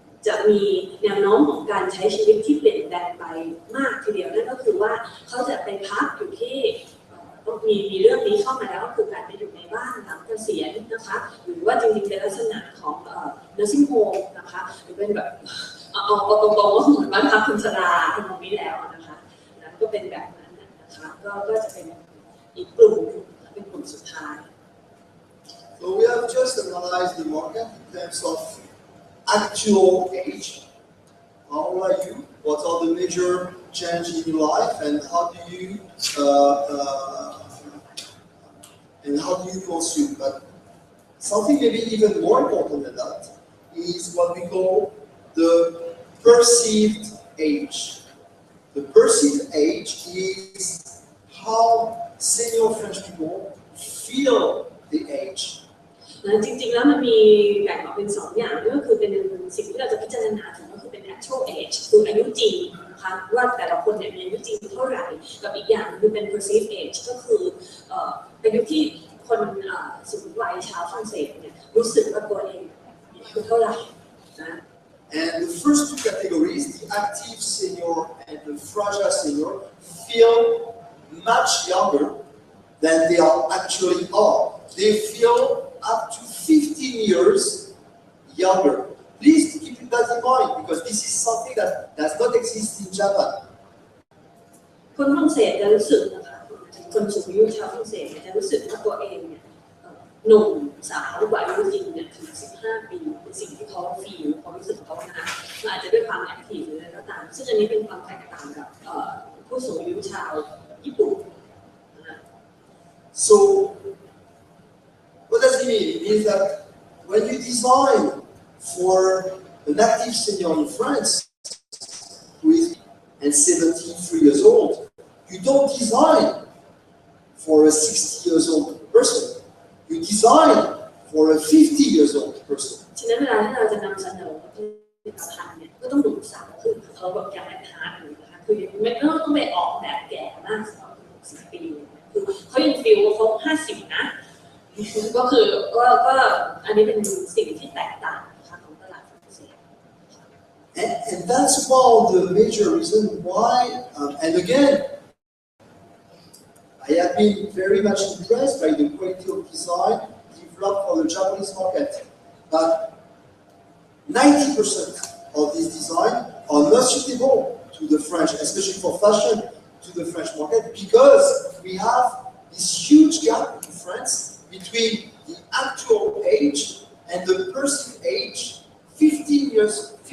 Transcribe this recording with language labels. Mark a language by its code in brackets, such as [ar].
[th] จะมีแนวโน้มของการใช้ชีวิตที่เปลี่ยนแปลงไปมากทีเดียวนั่นก็คือว่าเขาจะไปพักอยู่ที่ต้องมีเรื่องนี้เข้ามาแล้วก็คือการไปอยู่ในบ้านหลังเกษียณนะคะหรือว่าจริงๆเป็นลักษณะของ nursing home นะคะหรือเป็นแบบเอาตรงๆว่าเหมือนบ้านพักคนชราตรงนี้แล้วนะคะก็เป็นแบบนั้นนะคะก็จะเป็นอีกกลุ่มเป็นกลุ่มสุดท้าย [en] So we have just analyzed the market in terms of actual age. How old are you? What are the major changes in your life, and how do you consume? But something maybe even more important than that is what we call the perceived age. The perceived age is how senior French people feel the age. [th] จริงๆแล้วมันมีแบ่งออกเป็น2อย่างก็คือเป็นสิ่งที่เราจะพิจารณาถึงก็คือเป็น actual age คืออายุจริงนะคะว่าแต่ละคนเนี่ยมีอายุจริงเท่าไหร่กับอีกอย่างคือเป็น perceived age ก็คืออายุที่คนสูงวัยชาวฝรั่งเศสเนี่ยรู้สึกว่าตัวเองอายุเท่าไหร่นะ [en] And the first two categories, the active senior and the fragile senior, feel much younger than they actually are. They feel up to 15 years younger. Please keep that in mind because this is something that does not exist in Japan. [th] คนฝรั่งเศสจะรู้สึกนะคะคนสูงอายุชาวฝรั่งเศสจะรู้สึกว่าตัวเองเนี่ยหนุ่มสาวกว่าอายุจริงเนี่ยถึง15 ปีเป็นสิ่งที่เขาฟีลความรู้สึกของเขานะมันอาจจะด้วยความแอคทีฟหรืออะไรก็ตามซึ่งอันนี้เป็นความแตกต่างกับผู้สูงอายุชาวญี่ปุ่นนะ [en] So what does it mean? It means that when you design for an active senior in France who is 73 years old, you don't design for a 60 years old person. You design for a 50 years old person. [th] ฉะนั้นเวลาที่เราจะนำเสนอผลิตภัณฑ์เนี่ยก็ต้องหนุ่มสาวขึ้นเขาบอกอย่างไรทานอยู่นะคะคือไม่ต้องไปออกแบบแก่มากสำหรับ60 ปีคือเขายังฟีลว่าเขา50 นะก็คือก็อันนี้เป็นสิ่งที่แตกต่างนะคะของตลาดฝรั่งเศส [en] And that's one of the major reasons why, and again, I have been very much impressed by the quality of design developed for the Japanese market. But 90% of this design are not suitable to the French, especially for fashion, to the French market, because we have this huge gap in France between the actual age and the perceived age 15 years